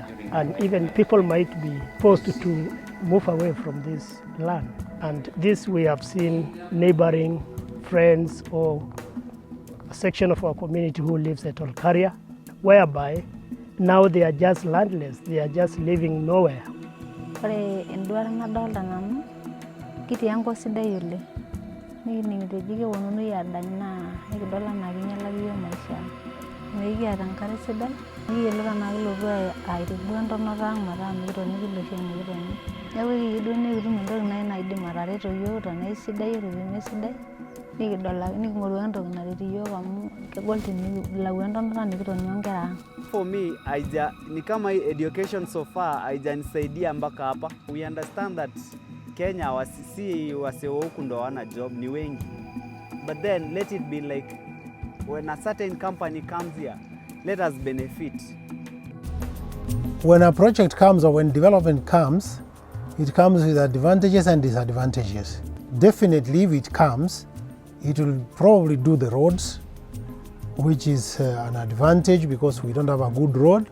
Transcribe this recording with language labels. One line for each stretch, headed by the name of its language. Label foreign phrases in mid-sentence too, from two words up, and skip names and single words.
English: And even people might be forced to move away from this land. And this we have seen neighboring friends or a section of our community who lives at Olkaria, whereby now they are just landless, they are just living nowhere.
Masai: Kiti yangu sida yule nikitojike wonunu yadana nikidola nakinyala kiyo maisha nikiata enkare sidai nikiyiolou tenaa kilotu aitibu entonata ang' metaa mikitoni kilosho mikitoni. Neeku ekiyieu duo nikitum entoki naidim atareto yiok tenaa isidai o tenemesidai nikidol ake niking'oru entoki naret yiok amu kegol tenilau entonata nikitoni onkera ang'.
English: For me,
Swahili: ni kama education
English: so far
Swahili: haijanisaidia mpaka hapa.
English: We understand that
Swahili: Kenya wasisi huku ndo wana job ni wengi.
English: But then let it be like when a certain company comes here, let us benefit. When a project comes or when development comes, it comes with advantages and disadvantages. Definitely if it comes, it will probably do the roads, which is an advantage because we don't have a good road.